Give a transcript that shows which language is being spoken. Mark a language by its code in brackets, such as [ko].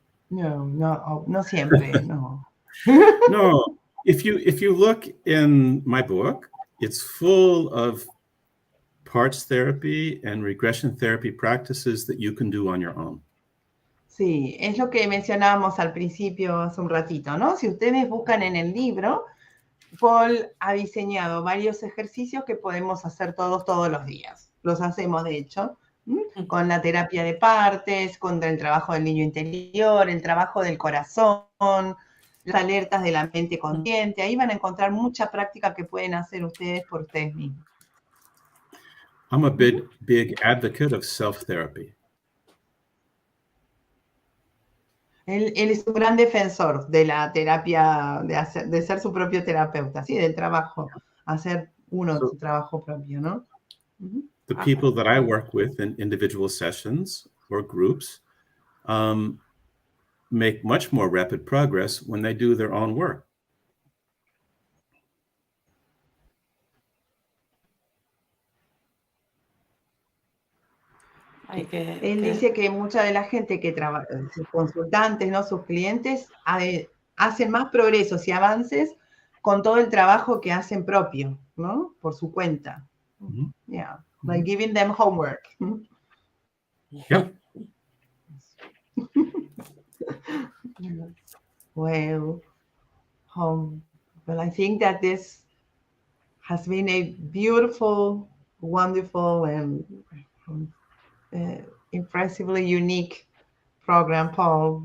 [es] No siempre, no. [en] No, if you look in my book, it's full of parts therapy and regression therapy practices that you can do on your own. [es] Sí, es lo que mencionábamos al principio hace un ratito, ¿no? Si ustedes buscan en el libro, Paul ha diseñado varios ejercicios que podemos hacer todos los días. Los hacemos, de hecho, con la terapia de partes, con el trabajo del niño interior, el trabajo del corazón, las alertas de la mente consciente. Ahí van a encontrar mucha práctica que pueden hacer ustedes por ustedes mismos. [en] I'm a big advocate of self-therapy. [es] Él es un gran defensor de la terapia, de ser su propio terapeuta, ¿sí? Del trabajo, hacer su trabajo propio, ¿no? [en] The people that I work with in individual sessions or groups make much more rapid progress when they do their own work. [es] Él dice que mucha de la gente que trabaja, sus consultantes, ¿no? Sus clientes, hacen más progresos y avances con todo el trabajo que hacen propio, ¿no? Por su cuenta. [en] Yeah, like giving them homework. Yep. Well, I think that this has been a beautiful, wonderful, and impressively unique program, Paul.